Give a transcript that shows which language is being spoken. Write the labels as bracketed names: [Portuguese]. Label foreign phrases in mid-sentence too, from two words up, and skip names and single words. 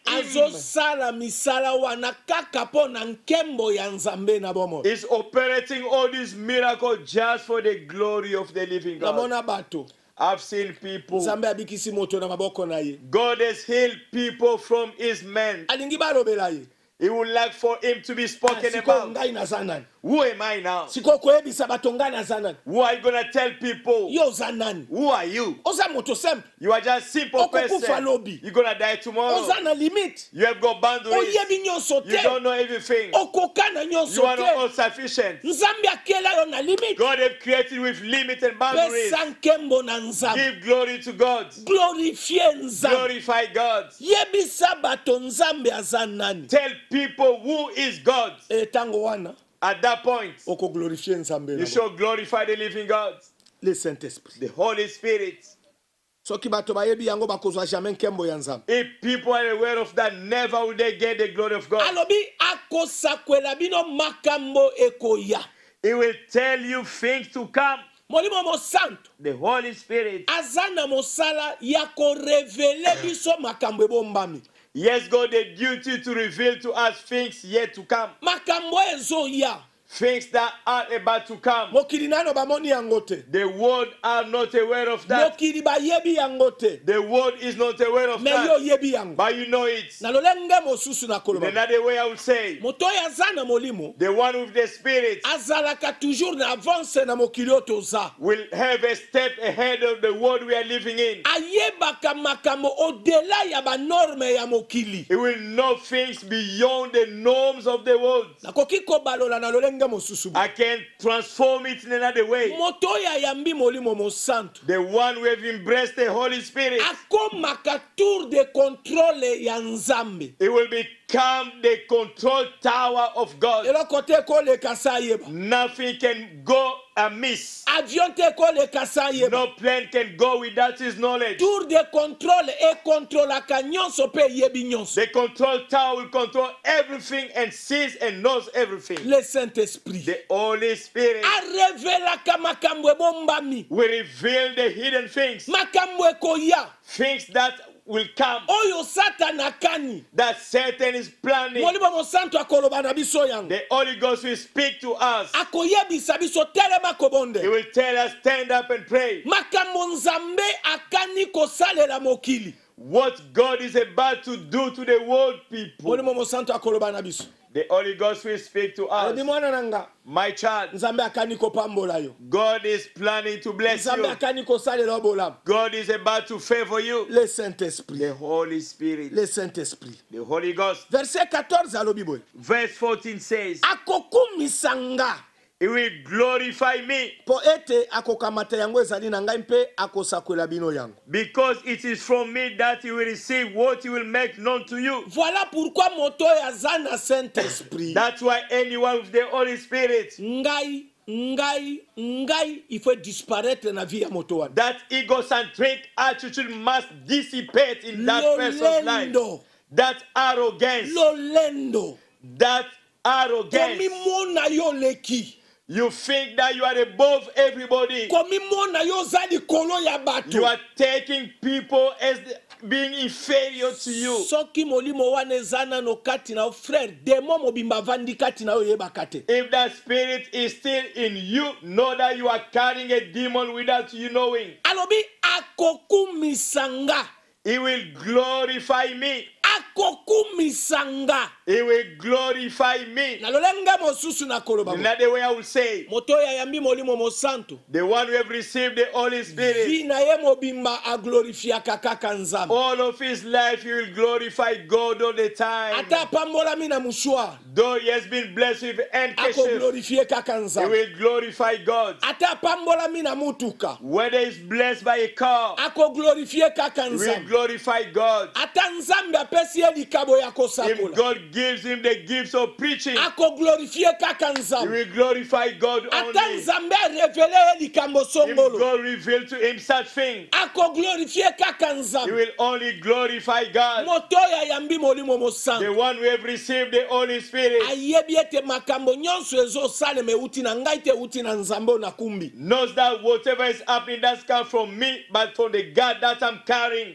[Lingala] azosala misala wana kaka mpo na nkembo ya nzambe na bomoi [English] is operating all these miracles just for the glory of the living God. [Lingala] namona bato [English] I've seen people. [Lingala] nzambe abikisi moto na maboko na ye [English] God has healed people from his men. [Lingala] alingi balobela ye [English] He would like for him to be spoken [Lingala] sikoyo [English] about. [Lingala] ngai naza nani [English] Who am I now? [Lingala] sikoyo koyebisa bato ngai naza nani [English] Who are you going to tell people? [Lingala] yo oza nani [English] Who are you? [Lingala] oza moto simple [English] You are just simple [Lingala] Okokufa [English] person. [Lingala] lobi. [English] You're going to die tomorrow. [Lingala] oza na limite [English] You have got boundaries. [Lingala] oyebi nyonso [English] You [Lingala] te [English] don't know everything. [Lingala] okoka na [English] You [Lingala] nyonso [English] are not all [Lingala] te [English] sufficient. [Lingala] nzambe akela yo na limite [English] God have created with limit and boundaries. [Lingala] pesa nkembo na nzambe [English] Give glory to God. [Lingala] glorifie nzambe [English] Glorify God. [Lingala] yebisa bato nzambe aza nani [English] Tell people who is God. [Lingala] etango wana [English] At that point, [Lingala] okoglorifie nzambe [English] you [Lingala] na [English] shall glorify the living God, [French] le Saint-Esprit [English] the Holy Spirit. [Lingala] soki bato bayebi yango bakozwa jamais nkembo ya nzambe [English] If people are aware of that, never will they get the glory of God. [Lingala] alobi akosakwela bino makambo ekoya [English] He will tell you things to come. [Lingala] molimo mosantu [English] The Holy Spirit. [Lingala] aza na mosala ya korevele biso makambo ebombami [English] Yes, God, the duty to reveal to us things yet to come. [Lingala] makambo ezoya [English] Things that are about to come. [Lingala] mokili nano bamoni yango te [English] The world are not aware of that. [Lingala] mokili bayebi yango te [English] The world is not aware of [Lingala] me yo [English] that. [Lingala] oyebi yango [English] But you know it. [Lingala] na lolenge mosusu na [English] In [Lingala] koloba [English] another way, I would say, [Lingala] moto oyo aza na molimo [English] the one with the Spirit [Lingala] azalaka toujours na avance na mokili oyo toza [English] will have a step ahead of the world we are living in. [Lingala] ayebaka makambo odela ya banorme ya mokili [English] He will know things beyond the norms of the world. [Lingala] nakoki kobalola na lolenge mosusu [English] I can transform it in another way. [Lingala] moto oyo ayambi molimo mosantu [English] The one who have embraced the Holy Spirit, [Lingala] akomaka [French] tour de contrôle [Lingala] ya nzambe [English] he will become the control tower of God. [Lingala] eloko te ekoleka sa yeba [English] Nothing can go amiss. [Lingala] avion te ekoleka sa yeba [English] No plane can go without his knowledge. [French] tour de contrôle [Lingala] ekontrolaka nyonso mpe eyebi nyonso [English] The control tower will control everything and sees and knows everything. [French] le Saint-Esprit [English] The Holy Spirit [Lingala] arevelaka makambo ebombami [English] will reveal the hidden things, [Lingala] makambo ekoya [English] things that will come. [Lingala] oyo satana akani [English] That Satan is planning. [Lingala] molimo mosantu akoloba na biso yango [English] The Holy Ghost will speak to us. [Lingala] akoyebisa biso telema [English] He [Lingala] kobonde [English] will tell us, stand up and pray. [Lingala] makambo nzambe akani kosalela mokili [English] What God is about to do to the world people. [Lingala] molimo mosantu akoloba na biso [English] The Holy Ghost will speak to [Lingala] alobi [English] us. [Lingala] mwana nanga [English] My child, [Lingala] nzambe akani kopambola yo [English] God is planning to bless [Lingala] nzambe [English] you. [Lingala] akani kosalela yo bolamu [English] God is about to favor you. [French] le Saint-Esprit [English] The Holy Spirit, [French] le Saint-Esprit [English] the Holy Ghost. [Lingala] verset 14 alobi boye [English] Verse 14 says, [Lingala] akokumisa nga [English] He will glorify me [Lingala] po ete akokamata yango ezali na ngai mpe akosakwela bino yango [English] because it is from me that He will receive what He will make known to you. [French] voilà pourquoi [Lingala] moto oyo aza na Saint-Esprit [English] That's why anyone with the Holy Spirit, [Lingala] ngai [French] il faut disparaître [Lingala] na vie ya moto wana [English] that egocentric attitude must dissipate in that person's life. [Lingala] lolendo [English] That arrogance, [Lingala] lolendo [English] that arrogance. [Lingala] komimona yo leki [English] You think that you are above everybody. [Lingala] komimona yo oza likolo ya [English] You [Lingala] bato [English] are taking people as being inferior to you. [Lingala] soki molimo wana eza nano kati na yo frère demo mobimba avandi kati na yo oyebaka te [English] If that spirit is still in you, know that you are carrying a demon without you knowing. [Lingala] alobi akokumisa nga [English] He will glorify me. [Lingala] akokumisa nga [English] He will glorify me. [Lingala] na lolenge mosusu na koloba bo. [English] Another way I will say, [Lingala] moto oyo ayambi molimo mosantu [English] the one who have received the Holy Spirit, [Lingala] vi na ye mobimba aglorifiaka kaka nzambe [English] all of his life he will glorify God all the time. [Lingala] ata apambolami na mushwar [English] Though he has been blessed with handkerchief, [Lingala] akoglorifie kaka [English] he [Lingala] nzambe [English] will glorify God. [Lingala] ata apambolami na mutuka [English] Whether he's blessed by a car, [Lingala] akoglorifie kaka [English] he will [Lingala] nzambe [English] glorify God. [Lingala] ata nzambe apesi ye likabo ya [English] If [Lingala] kosakola [English] God gives him the gifts of preaching, [Lingala] akoglorifie kaka [English] he [Lingala] nzambe [English] will glorify God [Lingala] ata [English] only. [Lingala] nzambe arevele ye likambo [English] If [Lingala] songolo [English] God revealed to him such things, [Lingala] akoglorifie kaka [English] he [Lingala] nzambe [English] will only glorify God. [Lingala] moto oyo ayambi molimo [English] The [Lingala] mosantu [English] one who have received the Holy Spirit [Lingala] ayebi ete makambo nyonso ezosalema euti na ngai te euti na nzambe oyo nakumbi [English] knows that whatever is happening doesn't come from me, but from the God that I'm carrying.